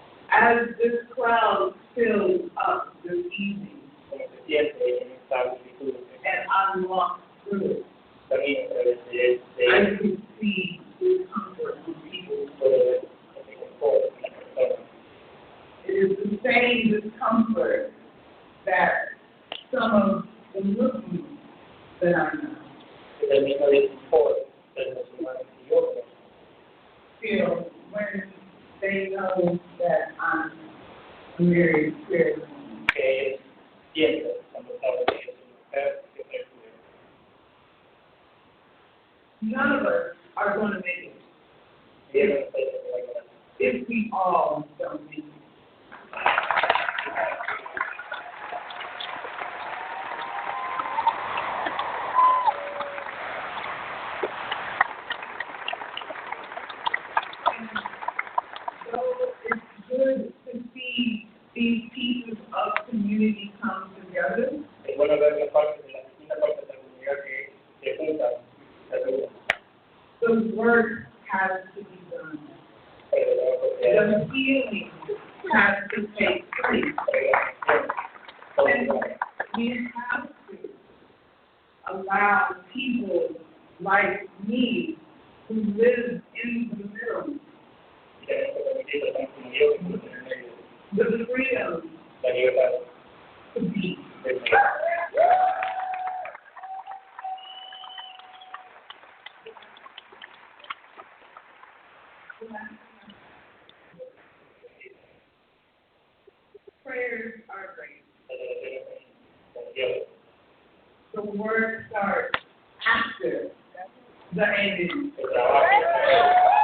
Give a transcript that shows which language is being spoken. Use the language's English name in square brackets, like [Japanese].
[English] As this crowd fills up this evening, [Spanish] como se siente en esta multitud, [English] and I walk through it, [Spanish] también a través de [English] I can see the comfort in people. [Spanish] todo este confort en las personas. [English] It is the same discomfort that some of the Muslims that I know [Spanish] Es el mismo confort de los humanos y otros [English] feel when they know that I'm a married queer woman. [Spanish] que ellos sienten cuando saben que es una mujer que es queer. [English] None of us are going to make it [Spanish] Y ellos no saben que va a llegar. [English] if we all don't make it. Though it's good to see these pieces of community come together, [Spanish] Es bueno ver las partes de las distintas partes de la comunidad que se juntan, se ayudan. [English] the work has to be done. [Spanish] Pero el trabajo se hace, [English] The healing has to take place. And we have to allow people like me who live in the middle [Spanish] y tenemos que permitirlo tan como yo, como en el medio, [English] the freedom [Spanish] la libertad [English] to be. [Spanish] de ser. [English] Prayers are great. [Spanish] Las relaciones con Dios. [English] The word starts after the ending. [Spanish] El trabajo.